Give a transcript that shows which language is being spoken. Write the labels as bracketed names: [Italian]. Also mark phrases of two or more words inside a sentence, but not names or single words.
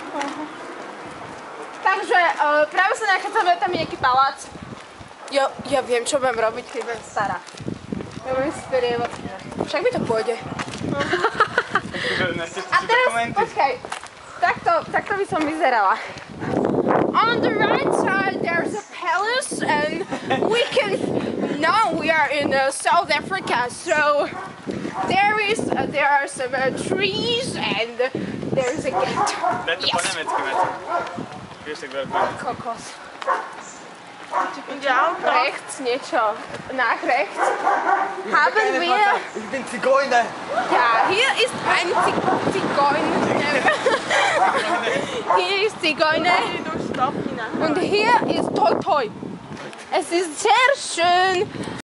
[Slovak] Takže práve sa nachádzame, tam je nejaký palác. Ja viem, čo budem robiť, keď budem stará. Ja budem sprievať. Však mi to pôjde. A teraz, počkaj, takto by som vyzerala. [English] On the right side there's a palace and now we are in South Africa, so there are some trees and there's a gate. [Slovak] Daj to po nemecky, Maťa. Vieš, tak veľa po nemecky. Kokos. Rechts, niečo. [German] Nach rechts. Haben wir... Ich bin Zigeuner. Ja, hier ist ein Zigeuner. Hier ist Zigeuner. Und hier ist Toi Toi. Es ist sehr schön.